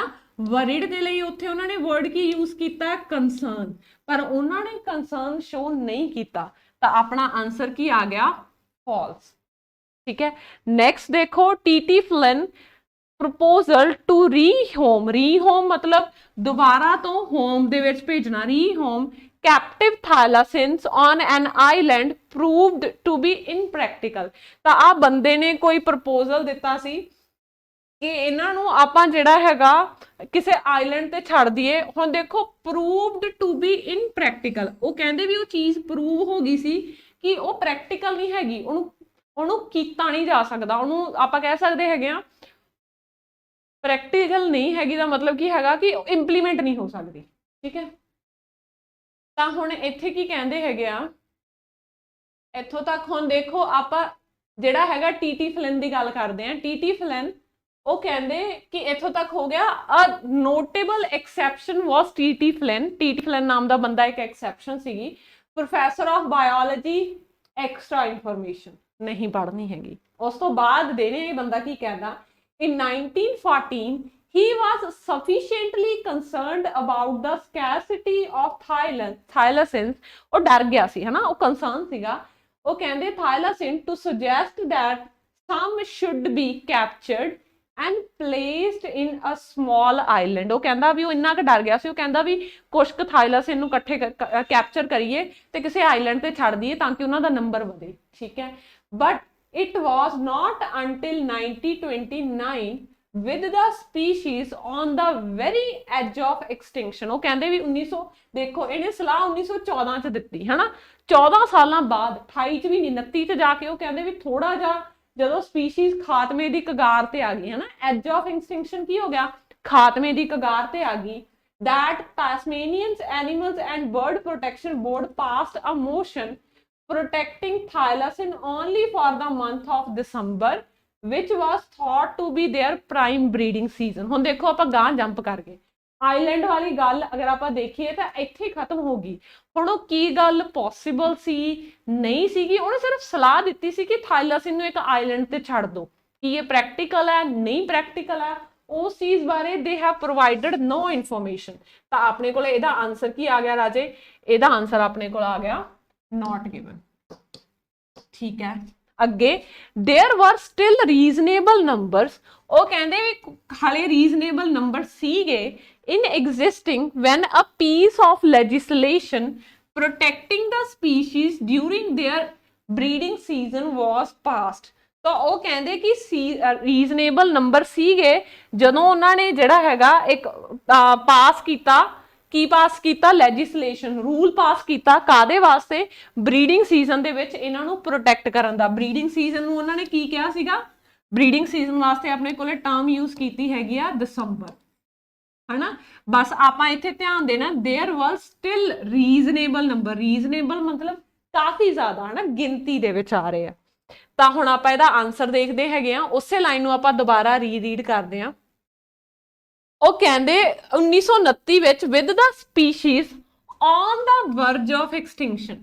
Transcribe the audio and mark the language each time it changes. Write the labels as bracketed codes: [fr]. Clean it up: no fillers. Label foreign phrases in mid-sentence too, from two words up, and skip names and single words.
[pa] ਵਰੀਡ ਦੇ ਲਈ ਉੱਥੇ ਉਹਨਾਂ ਨੇ ਵਰਡ ਕੀ ਯੂਜ਼ ਕੀਤਾ, ਕੰਸਰਨ, ਪਰ ਉਹਨਾਂ ਨੇ ਕੰਸਰਨ ਸ਼ੋ ਨਹੀਂ ਕੀਤਾ। ਤਾਂ ਆਪਣਾ ਆਨਸਰ ਕੀ ਆ ਗਿਆ, ਫਾਲਸ, ਠੀਕ ਹੈ। [en] ਨੈਕਸਟ ਦੇਖੋ ਟੀ ਫਲਿਨ proposal to rehome [pa] ਮਤਲਬ ਦੁਬਾਰਾ ਤੋਂ ਹੋਮ ਦੇ ਵਿੱਚ ਭੇਜਣਾ, [en] ਰੀਹੋਮ captive thylacines on an island proved to be impractical। [pa] ਤਾਂ ਆ ਬੰਦੇ ਨੇ ਕੋਈ ਪ੍ਰਪੋਜ਼ਲ ਦਿੱਤਾ ਸੀ ਕਿ ਇਹਨਾਂ ਨੂੰ ਆਪਾਂ ਜਿਹੜਾ ਹੈਗਾ ਕਿਸੇ ਆਈਲੈਂਡ ਤੇ ਛੱਡ ਦਈਏ। ਹੁਣ ਦੇਖੋ [en] proved to be impractical, [pa] ਉਹ ਕਹਿੰਦੇ ਵੀ ਉਹ ਚੀਜ਼ ਪ੍ਰੂਵ ਹੋ ਗਈ ਸੀ ਕਿ ਉਹ ਪ੍ਰੈਕਟੀਕਲ ਨਹੀਂ ਹੈਗੀ, ਉਹਨੂੰ ਕੀਤਾ ਨਹੀਂ ਜਾ ਸਕਦਾ, ਉਹਨੂੰ ਆਪਾਂ ਕਹਿ ਸਕਦੇ ਹੈਗੇ ਆ ਪ੍ਰੈਕਟੀਕਲ ਨਹੀਂ ਹੈਗੀ। ਦਾ ਮਤਲਬ ਕੀ ਹੈਗਾ ਕਿ ਇੰਪਲੀਮੈਂਟ ਨਹੀਂ ਹੋ ਸਕਦੀ, ਠੀਕ ਹੈ। ਤਾਂ ਹੁਣ ਇੱਥੇ ਕੀ ਕਹਿੰਦੇ ਹੈਗੇ ਆ, ਇੱਥੋਂ ਤੱਕ ਹੁਣ ਦੇਖੋ ਆਪਾਂ ਜਿਹੜਾ ਹੈਗਾ ਟੀ ਫਲਿਨ ਦੀ ਗੱਲ ਕਰਦੇ ਆ। ਟੀ ਫਲਿਨ ਉਹ ਕਹਿੰਦੇ ਕਿ ਇੱਥੋਂ ਤੱਕ ਹੋ ਗਿਆ। [en] a notable exception was [pa] ਟੀ ਫਲਿਨ ਨਾਮ ਦਾ ਬੰਦਾ ਇੱਕ ਐਕਸੈਪਸ਼ਨ ਸੀਗੀ, [en] professor of biology, extra information [pa] ਨਹੀਂ ਪੜ੍ਹਨੀ ਹੈਗੀ। ਉਸ ਤੋਂ ਬਾਅਦ ਦੇਣੇ ਇਹ ਬੰਦਾ ਕੀ ਕਹਿੰਦਾ, [en] in 1914 he was sufficiently concerned about the scarcity of thylacines। [pa] ਉਹ ਡਰ ਗਿਆ ਸੀ, ਹਨਾ, ਉਹ ਕੰਸਰਨ ਸੀਗਾ। ਉਹ ਕਹਿੰਦੇ [en] thylacine to suggest that some should be captured and placed in a small island। [pa] ਉਹ ਕਹਿੰਦਾ ਵੀ ਉਹ ਇੰਨਾ ਕੁ ਡਰ ਗਿਆ ਸੀ, ਉਹ ਕਹਿੰਦਾ ਵੀ ਕੁਛ ਕੁ ਥਾਈਲਾਸਿਨ ਨੂੰ ਇਕੱਠੇ ਕੈਪਚਰ ਕਰੀਏ ਤੇ ਕਿਸੇ ਆਈਲੈਂਡ ਤੇ ਛੱਡ ਦਈਏ ਤਾਂ ਕਿ ਉਹਨਾਂ ਦਾ ਨੰਬਰ ਵਧੇ, ਠੀਕ ਹੈ। [en] ਬਟ it was not until 1929 with the species on the very edge of extinction। [pa] ਉਹ ਕਹਿੰਦੇ ਵੀ 1900 ਦੇਖੋ ਇਹਨੇ ਸਲਾਹ 1914 ਚ ਦਿੱਤੀ ਹੈ ਨਾ, 14 ਸਾਲਾਂ ਬਾਅਦ 28 ਚ ਵੀ ਨਹੀਂ 29 ਚ ਜਾ ਕੇ ਉਹ ਕਹਿੰਦੇ ਵੀ ਥੋੜਾ ਜਿਹਾ ਜਦੋਂ ਸਪੀਸੀਜ਼ ਖਾਤਮੇ ਦੀ ਕਗਾਰ ਤੇ ਆ ਗਈ ਹੈ ਨਾ, [en] edge of extinction [pa] ਕੀ ਹੋ ਗਿਆ, ਖਾਤਮੇ ਦੀ ਕਗਾਰ ਤੇ ਆ ਗਈ, [en] that Tasmanian Animals and Bird Protection Board passed a motion protecting thylacine only for the month of December, which was thought to be their prime breeding season। [pa] ਹੁਣ ਦੇਖੋ ਆਪਾਂ ਗਾਂ ਜੰਪ ਕਰ ਗਏ, ਆਈਲੈਂਡ ਵਾਲੀ ਗੱਲ ਅਗਰ ਆਪਾਂ ਦੇਖੀਏ ਤਾਂ ਇੱਥੇ ਹੀ ਖਤਮ ਹੋ ਗਈ। ਹੁਣ ਉਹ ਕੀ ਗੱਲ ਪੋਸੀਬਲ ਸੀ ਨਹੀਂ ਸੀਗੀ, ਉਹਨੇ ਸਿਰਫ ਸਲਾਹ ਦਿੱਤੀ ਸੀ ਕਿ ਥਾਈਲਾਸਿਨ ਨੂੰ ਇੱਕ ਆਈਲੈਂਡ ਤੇ ਛੱਡ ਦਿਓ। ਕੀ ਇਹ ਪ੍ਰੈਕਟੀਕਲ ਹੈ, ਨਹੀਂ ਪ੍ਰੈਕਟੀਕਲ ਹੈ, ਉਸ ਚੀਜ਼ ਬਾਰੇ [en] they have provided no information. [pa] ਤਾਂ ਆਪਣੇ ਕੋਲ ਇਹਦਾ ਆਨਸਰ ਕੀ ਆ ਗਿਆ ਰਾਜੇ, ਇਹਦਾ ਆਨਸਰ ਆਪਣੇ ਕੋਲ ਆ ਗਿਆ [en] not given. [pa] ਠੀਕ ਹੈ, ਅੱਗੇ [en] there were still reasonable numbers, [pa] ਉਹ ਕਹਿੰਦੇ ਵੀ ਹਾਲੇ [en] reasonable number ਸੀਗੇ in existing when a piece of legislation protecting the species during their breeding season was passed। [pa] ਤਾਂ ਉਹ ਕਹਿੰਦੇ ਕਿ [en] reasonable number [pa] ਸੀਗੇ ਜਦੋਂ ਉਹਨਾਂ ਨੇ ਜਿਹੜਾ ਹੈਗਾ ਇੱਕ ਪਾਸ ਕੀਤਾ, ਕੀ ਪਾਸ ਕੀਤਾ, ਲੈਜਿਸਲੇਸ਼ਨ, ਰੂਲ ਪਾਸ ਕੀਤਾ, ਕਾਦੇ ਵਾਸਤੇ, [en] breeding season [pa] ਦੇ ਵਿੱਚ ਇਹਨਾਂ ਨੂੰ ਪ੍ਰੋਟੈਕਟ ਕਰਨ ਦਾ। [en] breeding season [pa] ਨੂੰ ਉਹਨਾਂ ਨੇ ਕੀ ਕਿਹਾ ਸੀਗਾ, [en] breeding season [pa] ਵਾਸਤੇ ਆਪਣੇ ਕੋਲੇ [en] term use [pa] ਕੀਤੀ ਹੈਗੀ ਆ ਦਸੰਬਰ, ਹਨਾ। ਬਸ ਆਪਾਂ ਇੱਥੇ ਧਿਆਨ ਦੇਣਾ [en] there was still reasonable number, [pa] ਰੀਜ਼ਨੇਬਲ ਮਤਲਬ ਕਾਫੀ ਜ਼ਿਆਦਾ ਹਨਾ ਗਿਣਤੀ ਦੇ ਵਿੱਚ ਆ ਰਹੇ ਆ। ਤਾਂ ਹੁਣ ਆਪਾਂ ਇਹਦਾ ਆਨਸਰ ਦੇਖਦੇ ਹੈਗੇ ਆ, ਉਸੇ ਲਾਈਨ ਨੂੰ ਆਪਾਂ ਦੁਬਾਰਾ ਰੀਡ ਕਰਦੇ ਆ। ਉਹ ਕਹਿੰਦੇ 1929 ਵਿੱਚ [en] with the species on the verge of extinction.